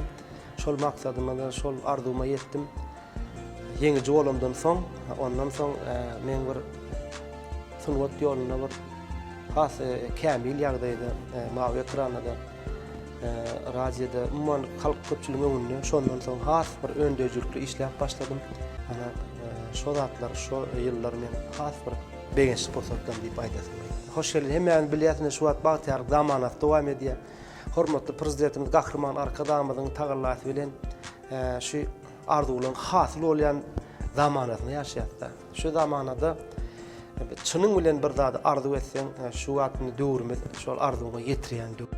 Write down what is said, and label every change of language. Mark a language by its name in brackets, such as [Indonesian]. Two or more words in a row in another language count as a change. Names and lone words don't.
[Turkmen] Şol maksadyma da şol arzuwma ýetdim. Ýeňiz bolamdan soň, ondan soň men bir sunwat ýoluna bir has kämil ýagdaýda mawy ekranada radioda umman halk köpçülüğü önünde şondan soň has bir öndöjükli işläp başladym. Ana şo zatlar, şo ýyllar men has bir begençlik pursatdan diýip aýdasym. Hoş geldin. Hemen bilýäsiniz şu wagt bagtyar zamanat dowam edýär. Hormatly prezidentimiz Gahrman Arkadamyň tagallasy bilen şu arzuwlaryň hasyl bolýan zamanatyny ýaşaýatda. Şu zamanada çynyň bilen bir zady arzuw etseň, şu wagtny döwürmiz şol arzuwga ýetirýän.